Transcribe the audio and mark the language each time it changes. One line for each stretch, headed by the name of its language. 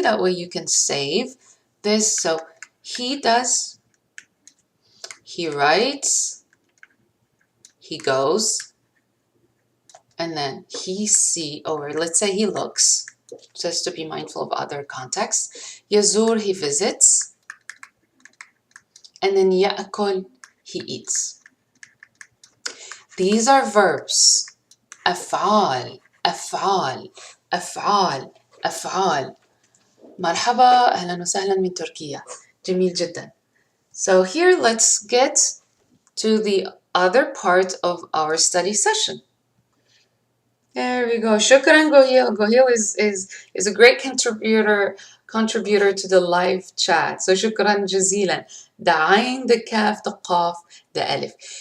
English: That way you can save this. So he does, he writes, he goes, and then he see, or let's say he looks, just to be mindful of other contexts. يزور, he visits. And then يأكل, he eats. These are verbs.
Arabic: أفعال, أفعال, أفعال, أفعال. مرحبا, أهلا وسهلا من تركيا. جميل جدا.
English: So here let's get to the other part of our study session. There we go. Shukran, Gohil. Gohil is a great contributor to the live chat. So shukran jazilan. The ayn, the kaf, the qaf, the alif.